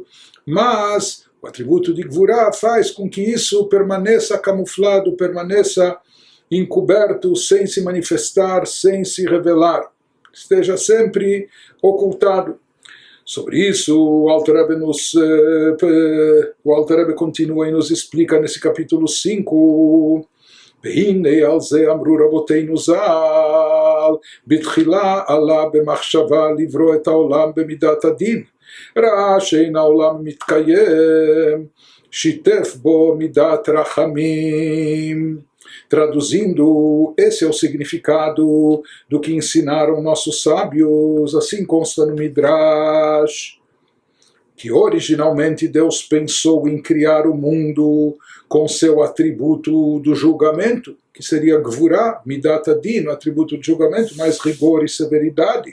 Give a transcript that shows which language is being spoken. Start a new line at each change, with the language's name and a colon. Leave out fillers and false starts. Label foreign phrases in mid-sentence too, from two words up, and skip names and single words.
Portuguese: Mas o atributo de Gvurá faz com que isso permaneça camuflado, permaneça encoberto, sem se manifestar, sem se revelar, esteja sempre ocultado. Sobre isso, o Alter Rebbe continua e nos explica nesse capítulo 5.
Hebrew: והנה על זה אמרו רבותינו ז"ל, בתחילה עלה במחשבה לברוא את העולם במידת הדין, ראה שאין העולם מתקיים, שיתף בו מידת רחמים.
Portuguese: Traduzindo, esse é o significado do que ensinaram nossos sábios, assim consta no Midrash, que originalmente Deus pensou em criar o mundo com seu atributo do julgamento, que seria Gvurá,
Hebrew: מידת הדין,
Portuguese: o atributo de julgamento, mais rigor e severidade.